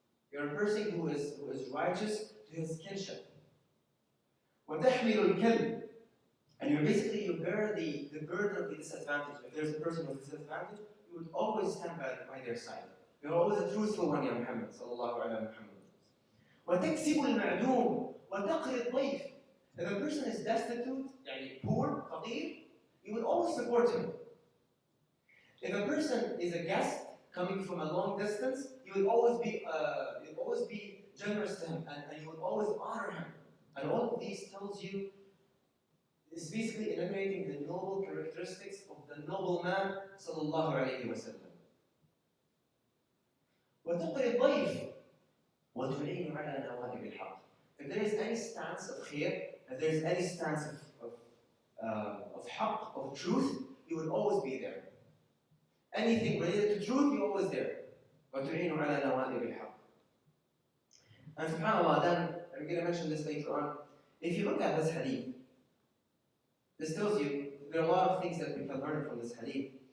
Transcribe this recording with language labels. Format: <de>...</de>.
<en>You are a person who is righteous to his kinship.</en> <ar>وتحمل الكلب,</ar> <en>and you bear the burden of the disadvantage. If there's a person with disadvantage, you would always stand by their side. You're always a truthful one, Ya Muhammad sallallahu alayhi wa Muhammad.</en> <ar>وتكسب المعدوم وتقري الضيف.</ar> <en>If a person is destitute,</en> <ar>يعني</ar> <en>poor,</en> <ar>فقير,</ar> <en>you will always support him. If a person is a guest coming from a long distance, you will always be generous to him, and you will always honor him. And all of these tells you, is basically enumerating the noble characteristics of the noble man sallallahu alayhi wa sallam.</en> <ar>وتقري الضيف وتعين على نوائب الحق.</ar> <en>If there is any stance of khair, if there is any stance of haqq, of truth, you will always be there. Anything related to truth, you're always there.</en> <ar>وتعين على نوائب الحق.</ar> <en>And subhanAllah, then, I'm going to mention this later on. If you look at this hadith, this tells you there are a lot of things that we can learn from this hadith.</en>